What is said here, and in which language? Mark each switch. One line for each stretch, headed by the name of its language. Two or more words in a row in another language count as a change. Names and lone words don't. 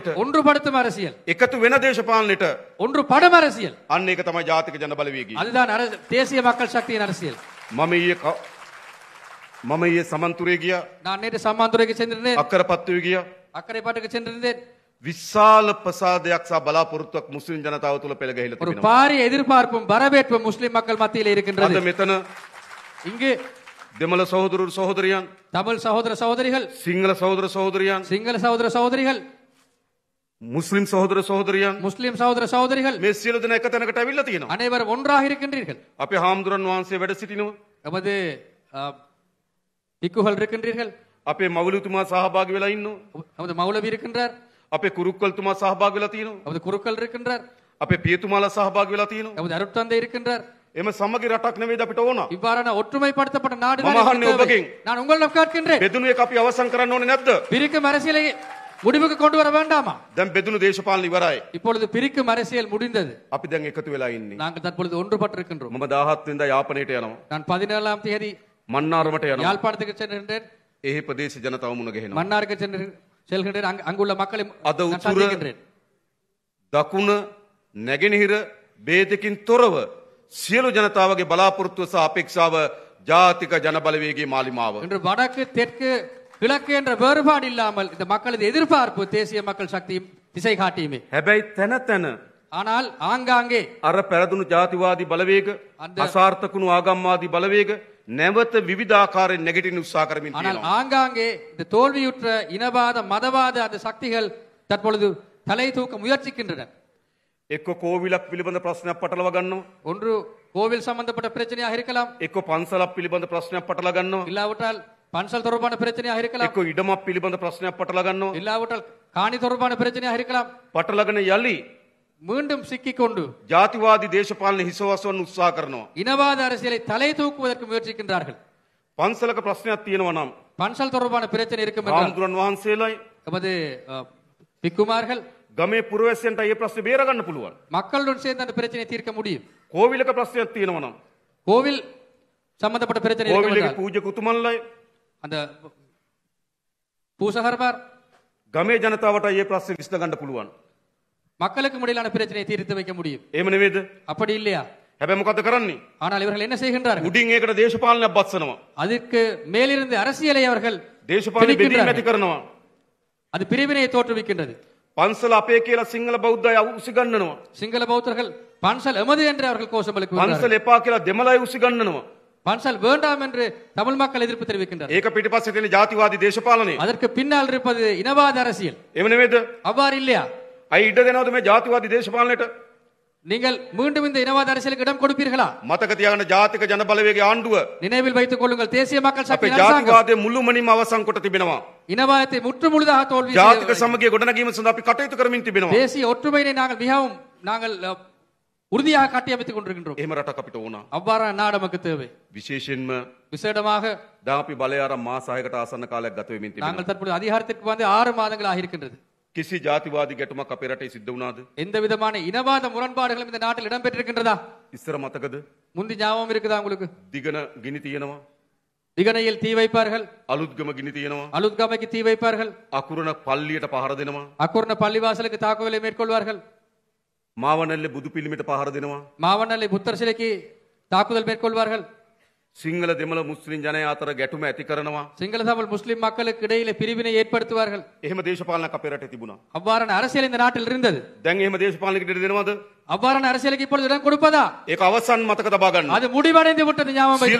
Tamil: ஒன்றுபடுத்தும் அரசியல்,
Sinhala: එකතු වෙන දේශපාලනයට.
Tamil: ஒன்றுபடும் அரசியல்.
Sinhala: අන්න ඒක තමයි ජාතික ජන බලවේගය.
Tamil: அதுதான் தேசிய மக்கள் சக்தியின் அரசியல்.
Sinhala: මම ඊයේ සමන්තුරේ ගියා.
Tamil: நான் நேற்று சம்மாந்துறைக்கு சென்றிருந்தேன்,
Sinhala: අක්කරපත්තුවේ ගියා.
Tamil: அக்கரைப்பாட்டுக்கு சென்றிருந்தேன்.
Sinhala: විශාල ප්‍රසාදයක් සහ බලාපොරොත්තුවක් මුස්ලිම් ජනතාව තුළ පෙළ ගැහිලා
Tamil: ஒரு
Sinhala: තිබෙනවා.
Tamil: பாரிய எதிர்பார்ப்பும் வரவேற்பும் முஸ்லிம் மக்கள் மத்தியில்
Sinhala: අද
Tamil: இருக்கின்றது.
Sinhala: මෙතන
Tamil: இங்கு
Sinhala: දෙමළ සහෝදරු සහෝදරියන්,
Tamil: தமிழ் சகோதர சகோதரிகள்,
Sinhala: සිංහල සහෝදර සහෝදරියන්,
Tamil: சிங்கள சகோதர சகோதரிகள்,
Sinhala: මුස්ලිම් සහෝදර සහෝදරියන්
Tamil: முஸ்லிம் சகோதர சகோதரிகள்
Sinhala: මේ සියලු දෙනා එක තැනකට ඇවිල්ලා තියෙනවා.
Tamil: அனைவரும் ஒன்றாக இருக்கின்றீர்கள்.
Sinhala: අපේ හාමුදුරන් වහන්සේ වැඩ සිටිනවා.
Tamil: நமது பிக்குகள் இருக்கின்றீர்கள்,
Sinhala: අපේ මවුලුතුමා සහභාගී වෙලා ඉන්නවා.
Tamil: நமது மௌலவி இருக்கின்றார்,
Sinhala: අපේ කුරුක්කල්තුමා සහභාගී වෙලා තියෙනවා.
Tamil: நமது குருக்கள் இருக்கின்றார்,
Sinhala: අපේ පියතුමාලා සහභාගී වෙලා තියෙනවා.
Tamil: நமது அருட்தந்தை இருக்கின்றார்.
Sinhala: එම සමගි රටක් නෙවෙයිද අපිට ඕන?
Tamil: இவ்வாறான ஒற்றுமைப்படுத்தப்பட்ட நாடு
Sinhala: මම අහන්නේ ඔබගෙන්.
Tamil: நான் உங்களிடம் கேட்கின்றேன்,
Sinhala: බෙදුණු එක අපි අවසන් කරන්න ඕනේ නැද්ද?
Tamil: பிரிக்கும் அரசியலை முடிவுக்கு கொண்டு வர வேண்டாமா?
Sinhala: දැන් බෙදුණු දේශපාලන ඉවරයි.
Tamil: இப்பொழுது பிரிக்கும் அரசியல் முடிந்தது.
Sinhala: අපි දැන් එකතු වෙලා ඉන්නේ.
Tamil: நாங்கள் தற்பொழுது ஒன்றுபட்டிருக்கின்றோம்.
Sinhala: මම 17 වෙනිදා යාපනයට යනවා.
Tamil: நான் 17ஆம் தேதி
Sinhala: මන්නාරමට යනවා.
Tamil: யாழ்ப்பாணத்துக்கு சென்றிருந்தேன்,
Sinhala: එහි ප්‍රදේශ ජනතාව මුණ ගැහෙනවා.
Tamil: மன்னாருக்கு செல்கின்றேன். அங்குள்ள மக்களை
Sinhala: අද
Tamil: நான்
Sinhala: උතුර
Tamil: சந்திக்கின்றேன்.
Sinhala: දකුණ නැගෙනහිර ભેදකින් තොරව සියලු ජනතාවගේ බලාපොරොත්තුව සහ අපේක්ෂාව ජාතික ජන බලවේගයේ මාලිමාව.
Tamil: இன்று வடக்கு தெற்கு கிழக்கு என்ற வேறுபாடு இல்லாமல் இந்த மக்களது எதிர்பார்ப்பு தேசிய மக்கள் சக்தி திசை காட்டியுமே.
Sinhala: හැබැයි තැන තැන
Tamil: ஆனால் ஆங்காங்கே
Sinhala: අර පැරදුණු ජාතිවාදී බලවේග, අසාර්ථකුණු ආගම්වාදී බලවේග නැවත විවිධාකාරයෙන් නැගිටින්න උත්සාහ කරමින්
Tamil: ஆனால்
Sinhala: තියෙනවා.
Tamil: ஆங்காங்கே இந்த தோல்வியுற்ற இனவாத மதவாத அந்த சக்திகள் தற்பொழுது தலை தூக்க முயற்சிக்கின்றன.
Sinhala: එක්ක කෝවිලක් පිළිබඳ ප්‍රශ්නයක් පටලවා ගන්නවා.
Tamil: ஒன்று கோவில் சம்பந்தப்பட்ட பிரச்சனையாக இருக்கலாம்,
Sinhala: එක්ක පන්සලක් පිළිබඳ ප්‍රශ්නයක් පටලවා ගන්නවා.
Tamil: இல்லாவிட்டால் பன்சல் தொடர்பான பிரச்சனையாக இருக்கலாம்,
Sinhala: එක්ක ඉඩමක් පිළිබඳ ප්‍රශ්නයක් පටලවා ගන්නවා.
Tamil: இல்லாவிட்டால் காணி தொடர்பான பிரச்சனையாக இருக்கலாம்.
Sinhala: පටලගෙන යලි
Tamil: மீண்டும் சிக்கிக்கொண்டு
Sinhala: ජාතිවාදී දේශපාලන හිසවස්වන්න උත්සාහ කරනවා.
Tamil: இனவாத அரசியலை தலை தூக்குவதற்கு முயற்சிக்கின்றார்கள்.
Sinhala: පන්සලක ප්‍රශ්නයක් තියෙනවා නම්
Tamil: பன்சல் தொடர்பான பிரச்சனை இருக்கும் என்றால்
Sinhala: හාමුදුරන් වහන්සේලායි
Tamil: நமது பிக்குமார்கள்
Sinhala: ගමේ පුරවැසියන්ට මේ ප්‍රශ්නේ බේර ගන්න පුළුවන්.
Tamil: மக்களுடன் சேர்ந்து அந்த பிரச்சனையை தீர்க்க முடியும்.
Sinhala: කෝවිලක ප්‍රශ්නයක් තියෙනවා නම්
Tamil: கோவில் சம்பந்தப்பட்ட பிரச்சனை இருக்கும்
Sinhala: කෝවිලේ
Tamil: என்றால்
Sinhala: පූජකුතුමන්ලයි
Tamil: அந்த பூசகர்மார்
Sinhala: ගමේ ජනතාවට මේ ප්‍රශ්නේ විසඳ ගන්න පුළුවන්.
Tamil: மக்களுக்கு முடியலான பிரச்சனையை தீர்த்து வைக்க முடியும்.
Sinhala: එහෙම නෙවෙයිද?
Tamil: அப்படி இல்லையா?
Sinhala: හැබැයි මොකද කරන්නේ?
Tamil: ஆனால் இவர்கள் என்ன செய்கின்றார்கள்?
Sinhala: උඩින් ඒකට දේශපාලනයක් බස්සනවා.
Tamil: அதற்கு மேலிருந்து அரசியலை அவர்கள்
Sinhala: දේශපාලන බෙදීම ඇති කරනවා.
Tamil: அது பிரிவினையை தோற்றுவிக்கின்றது.
Sinhala: පන්සල අපේ කියලා සිංහල බෞද්ධය උසිගන්නනවා.
Tamil: சிங்கள பௌத்தர்கள் பன்சல் எமது என்று அவர்கள் கோஷம் எழுப்புகிறார்கள்.
Sinhala: පන්සල එපා කියලා දෙමළයි උසිගන්නනවා.
Tamil: பன்சல் வேண்டாம் என்று தமிழ் மக்கள் எதிர்ப்பு தெரிவிக்கின்றனர்.
Sinhala: ඒක පිටිපස්සේ තියෙන ජාතිවාදී දේශපාලනය.
Tamil: அதற்கு பின்னால் இருப்பது இனவாத அரசியல்.
Sinhala: එහෙම නෙවෙයිද?
Tamil: அவ்வாறு இல்லையா?
Sinhala: අයි ඉඩ දෙනවද මේ ජාතිවාදී දේශපාලනයට?
Tamil: நீங்கள் மீண்டும் இந்த இனவாத அரசியலுக்கு இடம் கொடுப்பீர்களா?
Sinhala: මතක තියාගන්න ජාතික ජන බලවේගයේ ආණ්ඩුව
Tamil: நினைவில் வைத்துக் கொள்ளுங்கள், தேசிய மக்கள்
Sinhala: අපේ
Tamil: சக்தி அரசாங்கம்
Sinhala: ජාතිවාදයේ මුළුමනින්ම අවසන් කොට තිබෙනවා.
Tamil: இனவாதத்தை முற்றுமுழுதாக தோல்வி
Sinhala: ජාතික සමගිය ගොඩනැගීම සඳහා අපි කටයුතු කරමින් තිබෙනවා.
Tamil: தேசிய ஒற்றுமையை நாங்கள் உறுதியாக கட்டியமைத்துக் கொண்டிருக்கின்றோம்.
Sinhala: එහෙම රටක් අපිට ඕන.
Tamil: அவ்வாறான நாடு நமக்கு தேவை.
Sinhala: විශේෂයෙන්ම
Tamil: விசேடமாக
Sinhala: දැන් අපි බලය ආරම් මාස 6කට ආසන්න කාලයක් ගත වෙමින් තිබෙනවා.
Tamil: நாங்கள் தற்போது அதிகாரத்திற்கு வந்து 6 மாதங்கள் ஆகியிருக்கின்றது.
Sinhala: කිසි ජාතිවාදී ගැටුමක් අපේ රටේ සිද්ධ වුණාද?
Tamil: எந்த விதமான இனவாத முரண்பாடுகளும் இந்த நாட்டில் இடம்பெற்றிருக்கின்றதா?
Sinhala: ඉස්සර මතකද?
Tamil: முந்தி ஞாபகம் இருக்குதா உங்களுக்கு?
Sinhala: දිගන ගිනි තියෙනවා.
Tamil: திகனையில் தீ வைப்பார்கள்,
Sinhala: අලුත්ගම ගිනி තියෙනවා.
Tamil: அலுத்காமைக்கு தீ வைப்பார்கள்,
Sinhala: අකුරණ පල්ලියට පහර දෙනවා.
Tamil: அக்குர்ண பள்ளிவாசலுக்கு தாக்குதலை மேற்கொள்வார்கள்,
Sinhala: මාවනල්ලේ බුදු පිළිමයට පහර දෙනවා.
Tamil: மாவனல்லை புத்தர் சிலைக்கு தாக்குதல் மேற்கொள்வார்கள்.
Sinhala: සිංහල දෙමළ මුස්ලිම් ජනයා අතර ගැටුම ඇති කරනවා.
Tamil: சிங்கள தமிழ் முஸ்லிம் மக்களுக்கு இடையிலே பிரிவினை ஏற்படுத்துவார்கள்.
Sinhala: එහෙම දේශපාලනයක් අපේ රටේ තිබුණා.
Tamil: அவ்வாறான அரசியல் இந்த நாட்டில் இருந்தது.
Sinhala: දැන් එහෙම දේශපාලනයකට ඉඩ දෙනවද?
Tamil: அவ்வாறான அரசியலுக்கு இப்பொழுது இடம் கொடுப்பதா?
Sinhala: ඒක අවසන් මතක තබා ගන්න.
Tamil: அது முடிவடைந்து விட்டது, ஞாபகம் வைத்துக்